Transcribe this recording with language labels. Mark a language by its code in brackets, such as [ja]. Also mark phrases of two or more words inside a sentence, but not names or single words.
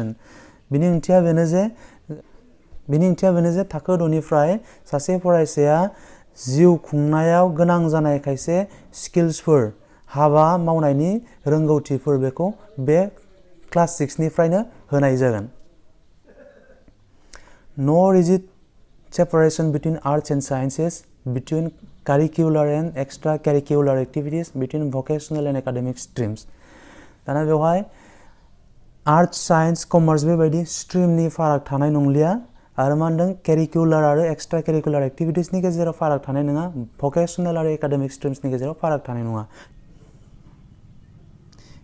[brx] बिनि ओंथिया बेनो जे थाखो 6 निफ्राय सासे फरायसाया जिउ खुंनायाव गोनां जानाय खायसे स्किल्सफोर, हाबा मावनायनि रोंगौथिफोर बेखौ बे क्लास 6 निफ्रायनो होनाय जागोन। [en] No rigid separation between arts and sciences, between curricular and extracurricular activities, between vocational and academic streams. [brx] दाना बेवहाय आर्ट्स, साइन्स, कमार्स बेबायदि स्ट्रिमनि फाराग थानाय नंलिया आरो मा होनदों केरिकुलार आरो [en] extra curricular [brx] एक्टिभिटिसनि गेजेराव फाराग थानाय नङा, भकेसनेल आरो एकाडेमिक स्ट्रिम्सनि गेजेराव फाराग थानाय नङा।